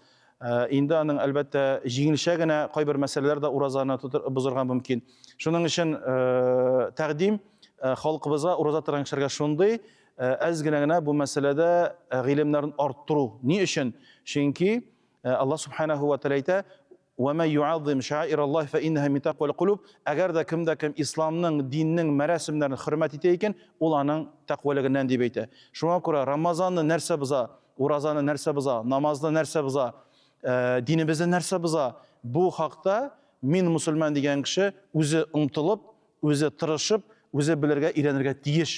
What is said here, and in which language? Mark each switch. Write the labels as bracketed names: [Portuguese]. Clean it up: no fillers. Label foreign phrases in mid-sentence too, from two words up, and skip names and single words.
[Tatar] Инде аның әлбәттә җиңелчә генә кайбер мәсьәләләр дә уразаны бозырга мөмкин. Шуның өчен тәкъдим халкыбызга ураза торган кешеләргә шундый әз генә бу мәсьәләдә гыйлемнәрен арттыру. Ни өчен? Чөнки Аллаһ [Arabic] سبحانه وتعالى [Tatar] әйтә: [Arabic] "ومن يعظم شعائر الله فإنها من تقوى القلوب." [Tatar] Әгәр дә кем исламның, диннең мәрәсемнәрен хөрмәт итә икән, ул аның тaqвалыгыннан дип әйтә. Шуңа күрә Рамазанны нәрсә боза, уразаны нәрсә боза, намазны нәрсә боза, динебезне нәрсә боза? Бу хакта мин мусульман дигән кеше үзе омтылып, үзе тырышып, үзе белергә, өйрәнергә тиеш.